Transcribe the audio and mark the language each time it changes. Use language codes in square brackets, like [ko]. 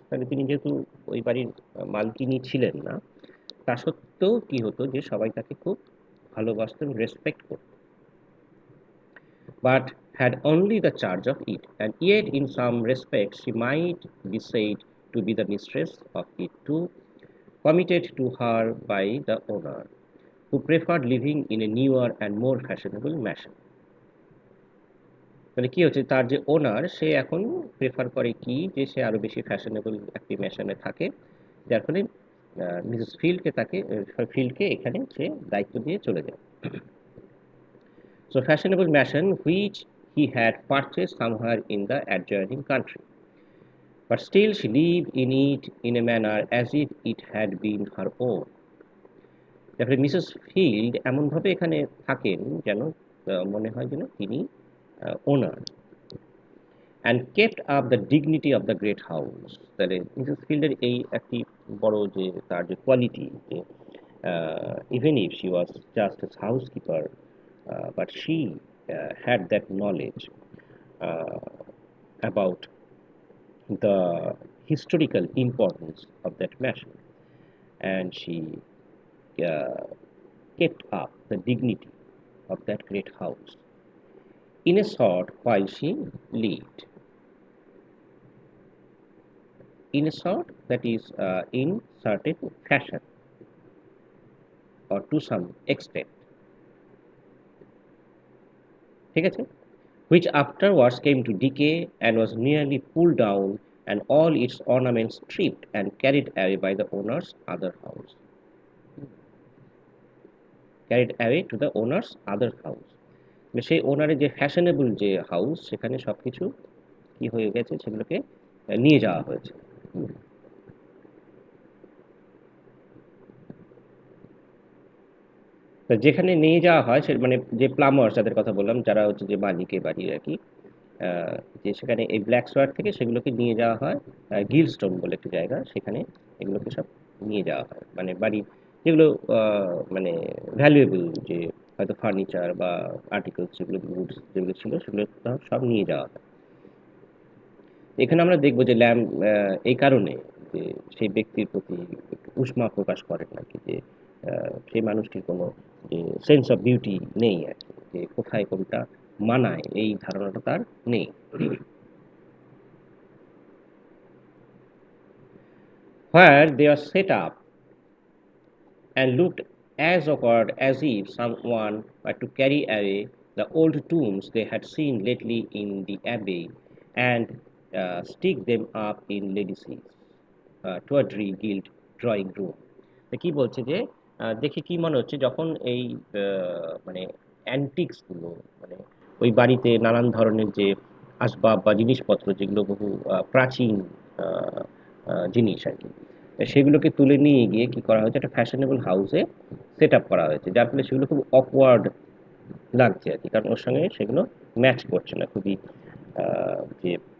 [bn] তাহলে তিনি যেহেতু ওই বাড়ির মালকিনী ছিলেন না, তা সত্ত্বেও কি হতো যে সবাই তাকে খুব ভালোবাসতেন, রেসপেক্ট করত, [en] but had only the charge of it, and yet in some respects she might be said to be the mistress of it too, committed to her by the owner, who preferred living in a newer and more fashionable mansion. [bn] মানে কি হচ্ছে, তার যে ওনার সে এখন prefer করে কি যে সে আরো বেশি ফ্যাশনেবল একটি ম্যাশনে থাকে, যার ফলে মিসেস ফিল্ডকে এখানে সে দায়িত্ব দিয়ে চলে যায়। [en] So fashionable mansion which he had purchased somewhere in the adjoining country. But still she lived in it in a manner as if it had been her own. [bn] তারপরে মিসেস ফিল্ড এমনভাবে এখানে থাকেন যেন মনে হয় যেন তিনি ওনার, [en] And kept up the dignity of the great house. [bn] তাহলে মিসেস ফিল্ডের এই একটি বড় যে তার যে কোয়ালিটি, যে [en] even if she was just a housekeeper, but she had that knowledge uh, about the historical importance of that mansion, and she uh, kept up the dignity of that great house in a sort while she lived. In a sort, that is, in certain fashion or to some extent, [bn] ঠিক আছে? [en] Which afterwards came to decay and was nearly pulled down and all its ornaments stripped and carried away by the owner's other house. Carried away to the owner's other house. [bn] সেই ওনারের যে fashionable যে house, সেখানে সবকিছু কি হয়ে গেছে, সেগুলোকে নিয়ে যাওয়া হয়েছে। তো যেখানে নিয়ে যাওয়া হয় সে মানে যে প্লামার্স যাদের কথা বললাম, যারা হচ্ছে যে মালিকে বাড়ির আর কি, যে সেখানে এই ব্ল্যাক সোয়ার থেকে সেগুলোকে নিয়ে যাওয়া হয় গিলস্টোন বলে একটি জায়গা, সেখানে এগুলোকে সব নিয়ে যাওয়া হয়, মানে বাড়ির যেগুলো মানে ভ্যালুয়েবল, যে হয়তো ফার্নিচার বা আর্টিকেলস, যেগুলো গুডস যেগুলো ছিল সেগুলো সব নিয়ে যাওয়া হয়। এখানে আমরা দেখব যে ল্যাম্ব এই কারণে যে সেই ব্যক্তির প্রতি একটু উষ্মা প্রকাশ করেন নাকি, যে সেই মানুষটির কোনো যে সেন্স অফ বিউটি নেই আর কি, যে কোথায় কোনটা মানায় এই ধারণাটা তার নেই। [en] Where they are set up and looked as awkward as if someone were to carry away the old tombs they had seen lately in the abbey and stick them up in Lady's tawdry gilt drawing room. [bn] তো কি বলছে যে দেখে কি মনে হচ্ছে, যখন এই মানে অ্যান্টিক্স গুলো, মানে ওই বাড়িতে নানান ধরনের যে আসবাব বা জিনিসপত্র যেগুলো বহু প্রাচীন আহ, জিনিস আর কি, সেগুলোকে তুলে নিয়ে গিয়ে কি করা হয়েছে, একটা ফ্যাশনেবল হাউসে সেট আপ করা হয়েছে, যার ফলে সেগুলো খুব অকওয়ার্ড লাগছে আর কি, কারণ ওর সঙ্গে সেগুলো ম্যাচ করছে না, খুবই যে